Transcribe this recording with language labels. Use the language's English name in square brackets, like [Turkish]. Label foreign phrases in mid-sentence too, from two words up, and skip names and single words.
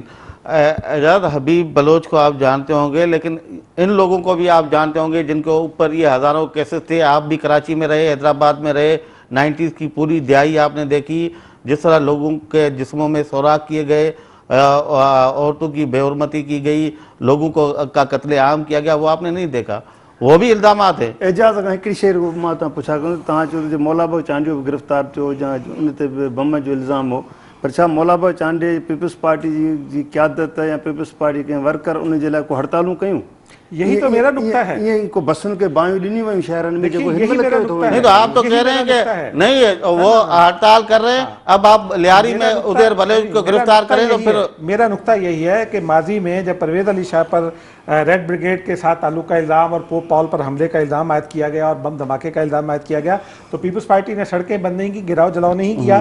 [Urdu] اعجاز حبیب بلوچ کو آپ جانتے ہوں گے، لیکن ان لوگوں کو بھی آپ جانتے ہوں گے جن کے اوپر یہ ہزاروں کیسز تھے. آپ بھی کراچی میں رہے، حیدرآباد میں رہے، 90s کی پوری دہائی آپ نے دیکھی، جس طرح لوگوں کے جسموں میں سوراخ کیے گئے، عورتوں کی بے حرمتی کی گئی، لوگوں کو کا قتلِ عام کیا گیا، وہ آپ نے نہیں دیکھا. وہ بھی الزامات ہے. [Sindhi] एजाज अगर हिकिड़ी शइ मां तव्हां पुछा कयां, तव्हां चयो जो मौलाबा चांडियो बि गिरफ़्तार थियो या उन ते बम जो इल्ज़ाम हो, पर छा मौलाबा चांडे पीपल्स पार्टी जी क़यादत या पीपल्स पार्टी के वर्कर उन जे लाइ को हड़तालूं कयूं? [Urdu] یہی تو میرا نکتہ ہے. [Sindhi] ये को बसन के बायूं ॾिनी वयूं शहरनि में, जेको [Urdu] یہی میرا نکتہ ہے. نہیں تو آپ تو کہہ رہے ہیں کہ نہیں وہ ہڑتال کر رہے ہیں، اب آپ لیاری میں ادھر بلوچ کو گرفتار کریں تو پھر. میرا نکتہ یہی ہے کہ ماضی میں جب پرویز علی شاہ پر ریڈ بریگیڈ کے ساتھ تعلق کا الزام اور پوپ پال پر حملے کا الزام عائد کیا گیا اور بم دھماکے کا الزام عائد کیا گیا، تو پیپلز پارٹی نے سڑکیں بند نہیں کی، گھیراؤ جلاؤ نہیں کیا.